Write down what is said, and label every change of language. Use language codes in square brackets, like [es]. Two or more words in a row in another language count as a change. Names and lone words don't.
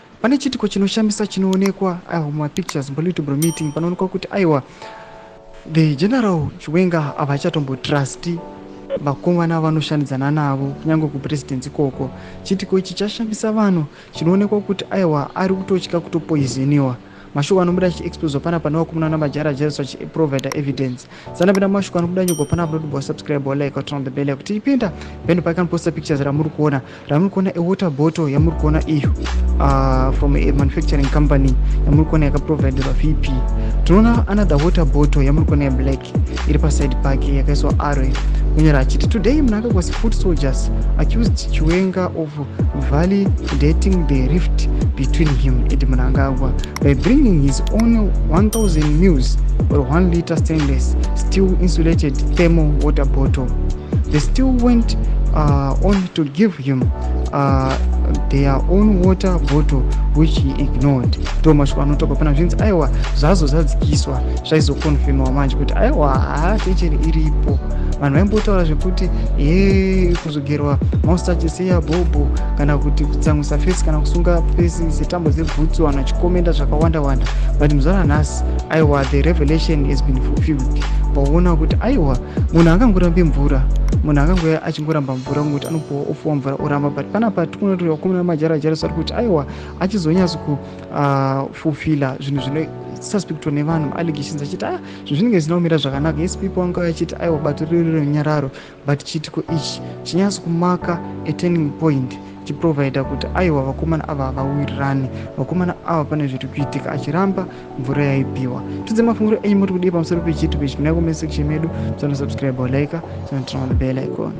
[sn] Pane chitiko chinoshamisa chinoonekwa, ah, mumapictures, mubolo YouTube meeting, panoonekwa kuti, aiwa, [en] the General [sn] Chiwenga havachatombotrust vakomana vanoshandidzana navo, kunyange kupresident ikoko. Chitiko ichi chashamisa vanhu, chinoonekwa kuti, aiwa, ari kutotya kutopoisoniwa. Mashoko anobuda achiexposwa panapa nevakomana namajara judges vachiprovide evidence. Sana penda mashoko anobuda nyogwa panapa, noti bo subscribe, bo like, [en] turn on the bell, [sn] kuti tipinda, pendo pake anoposta pictures ramuri kuona. Ramuri kuona [en] a water bottle [sn] yamuri kuona iyo, ah, [en] from a manufacturing company [sn] yamuri kuona yakaproviderwa V P. Tinoona [en] another water bottle [sn] yamuri kuona yeblack iri paside pake yakaiswa arrow. Kunyora achiti, [en] "Today Mnangagwa's foot soldiers accused Chiwenga of validating the rift between him and Mnangagwa by bringing his own one thousand mils or one liter stainless steel insulated thermal water bottle. They still went, uh, on to give him, uh, their own water bottle, which he ignored." [sn] Ndo mashoko anotaurwa pana zvinzi, aiwa, zvazo zvadzikiswa, zvaizokonfirmwa manje kuti, aiwa, haa, tension iripo. Vanhu vaimbotaura zvekuti, "Ye, kuzogerwa moustache seya bhobho, kana kuti kutsamwisa face, kana kusunga face setambo dzebhutsu," vanhu vachikomenda zvakawanda-wanda. But muzuva ranhasi, aiwa, [en] the revelation has been fulfilled. [sn] Paona kuti, aiwa, munhu angangorambe mvura, munhu angangoya achingoramba mvura, ngokuti anopuwa ofuwa mvura oramba. But panapa tikuona kuti vakomana vamajara-jara vari kuti, aiwa, achizonyatso ku-, ah, fulfilla zvinhu zvino suspectwa nevanhu, allegations, achiti, "Ah, zvinhu zvinenge zvisina kumira zvakanaka." [en] Yes, people [sn] vanga vachiti, "Aiwa, bato riri rerunyararo." But chitiko ichi chinyatso kumaka [en] a turning point, [sn] chiprovaida kuti, aiwa, vakomana ava havawirirani, vakomana ava pane zviri kuitika, achiramba mvura yaipiwa. Tudze mafungiro enyu muri kudii pamusoro pechitiko ichi? Pinai [en] comment section [sn] medu, musana subscribe, like, musana [en] turn on the bell icon.